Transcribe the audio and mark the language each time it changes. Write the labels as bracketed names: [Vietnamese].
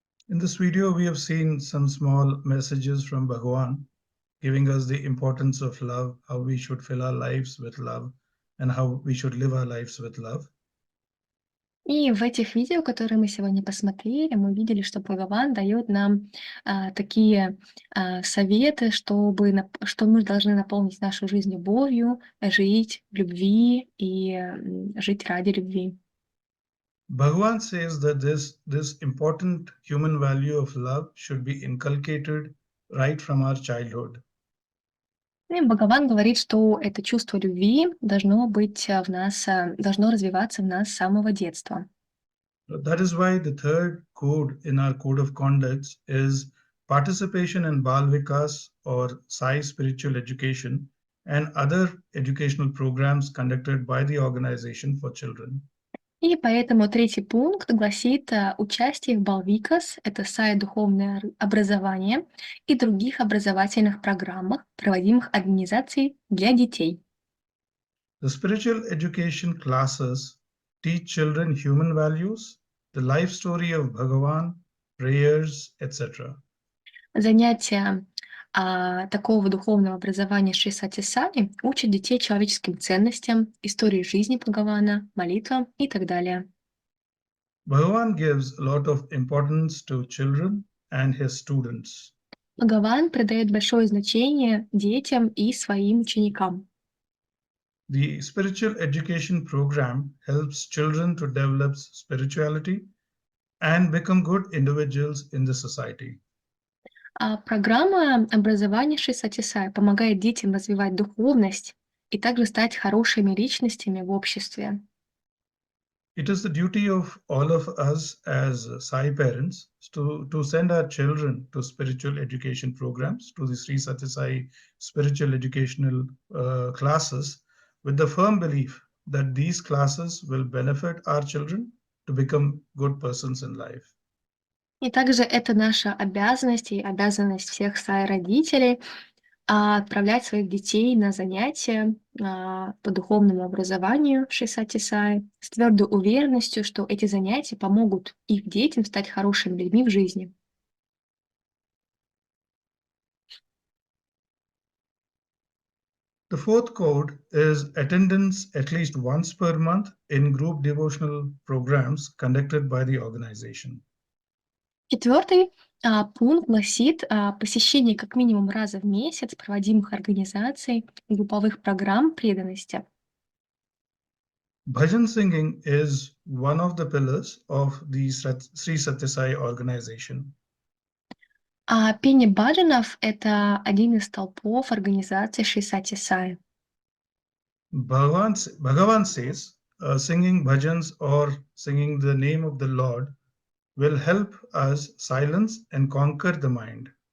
[English] In this video, we have seen some small messages from Bhagavan, giving us the importance of love, how we should fill our lives with love, and how we should live our lives with love. [Russian] И в этих видео, которые мы сегодня посмотрели, мы видели, что Бхагаван дает нам такие советы, что мы должны наполнить нашу жизнь любовью, жить в любви и жить ради любви. [English] Bhagavan says that this important human value of love should be inculcated right from our childhood. [Russian] И Бхагаван говорит, что это чувство любви должно быть в нас, должно развиваться в нас с самого детства. [English] That is why the third code in our code of conduct is participation in Bal Vikas or Sai spiritual education and other educational programs conducted by the Organization for Children. [Russian] И поэтому третий пункт гласит участие в Балвикас, это Сай духовное образование, и других образовательных программах, проводимых организацией для детей. [English] The spiritual education classes teach children human values, the life story of Bhagavan, prayers, etc. [Russian] Занятия такого духовного образования Шри Сатья Саи учат детей человеческим ценностям, истории жизни Бхагавана, молитвам и так далее. [English] Bhagavan gives a lot of importance to children and his students. [Russian] Бхагаван придает большое значение детям и своим ученикам. [English] The spiritual education program helps children to develop spirituality and become good individuals in the society. [Russian] Программа образования Шри Сатья Саи помогает детям развивать духовность и также стать хорошими личностями в обществе. [English] It is the duty of all of us as Sai parents to send our children to spiritual education programs, to the Shri Satya Sai spiritual educational classes, with the firm belief that these classes will benefit our children to become good persons in life. [Russian] И также это наша обязанность и обязанность всех Сай-родителей отправлять своих детей на занятия по духовному образованию в Шри Сатья Саи с твердой уверенностью, что эти занятия помогут их детям стать хорошими людьми в жизни. [English] The fourth code is attendance at least once per month in group devotional programs conducted by the organization. [Russian] Четвертый пункт гласит посещение как минимум раза в месяц проводимых организаций групповых программ преданности. [English] Bhajan singing is one of the pillars of the Shri Satya Sai organization. [Russian] Пение баджанов — это один из столпов организации Шри Сатья Саи. [English] Bhagavan says singing bhajans or singing the name of the Lord will help us silence and conquer the mind.